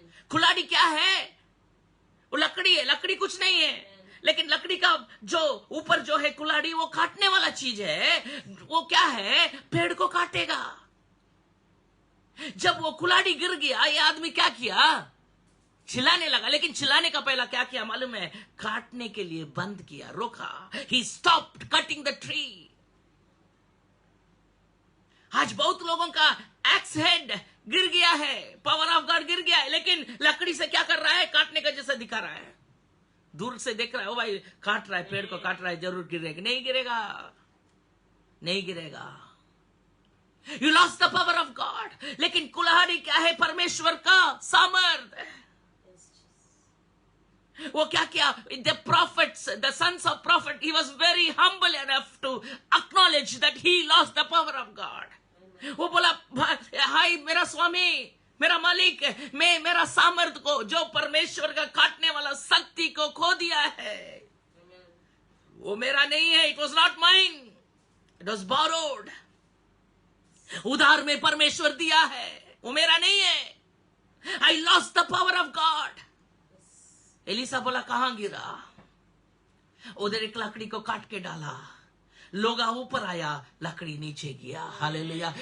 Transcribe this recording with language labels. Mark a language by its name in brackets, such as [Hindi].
[Hindi] कुल्हाड़ी क्या है, वो लकड़ी है, लकड़ी कुछ नहीं है, लेकिन लकड़ी का जो ऊपर जो है कुल्हाड़ी, वो काटने वाला चीज है। वो क्या है, पेड़ को काटेगा। जब वो कुल्हाड़ी गिर गया, ये आदमी क्या किया, चिल्लाने लगा, लेकिन चिल्लाने का पहला क्या किया मालूम है, काटने के लिए बंद किया, रोका। [English] He stopped cutting the tree। [Hindi] आज बहुत लोगों का एक्स हेड गिर गया है, [English] power of God [Hindi] गिर गया है, लेकिन लकड़ी से क्या कर रहा है, काटने का जैसा दिखा रहा है। दूर से देख रहा है, ओ भाई काट रहा है, पेड़ को काट रहा है, जरूर गिरेगा। नहीं गिरेगा, नहीं गिरेगा। [English] You lost the power of God। [Hindi] लेकिन कुल्हाड़ी क्या है, परमेश्वर का सामर्थ। वो क्या किया, [English] the prophets, the sons of prophet, he was very humble enough to acknowledge that he lost the power of God। [Hindi] वो बोला, हाय मेरा स्वामी, मेरा मालिक, मैं मेरा सामर्थ को, जो परमेश्वर का काटने वाला शक्ति को खो दिया है, वो मेरा नहीं है। [English] It was not mine, it was borrowed। [Hindi] उधार में परमेश्वर दिया है, वो मेरा नहीं है। [English] I lost the power of God। [Hindi] Elisa बोला, कहां गिरा, उधर एक लकड़ी को काट के डाला, लोगा ऊपर आया, लकड़ी नीचे गया। हालेलुया।